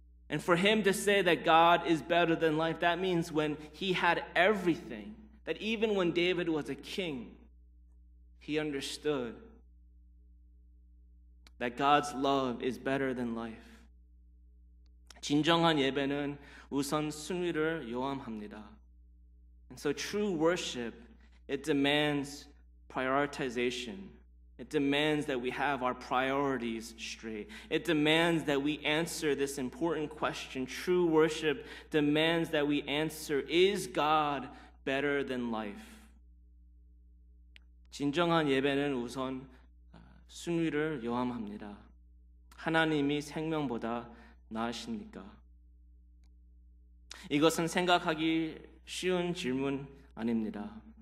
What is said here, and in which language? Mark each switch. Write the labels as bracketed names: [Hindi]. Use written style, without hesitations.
[English] And for him to say that God is better than life, that means when he had everything, that even when David was a king, he understood that God's love is better than life. [Korean] 진정한 예배는 우선 순위를 요함합니다. [English] And so true worship, it demands prioritization. It demands that we have our priorities straight. It demands that we answer this important question. True worship demands that we answer, is God better than life? [Korean] 진정한 예배는 우선 순위를 요함합니다. 하나님이 생명보다 나으십니까? 이것은 생각하기 쉬운 질문 아닙니다.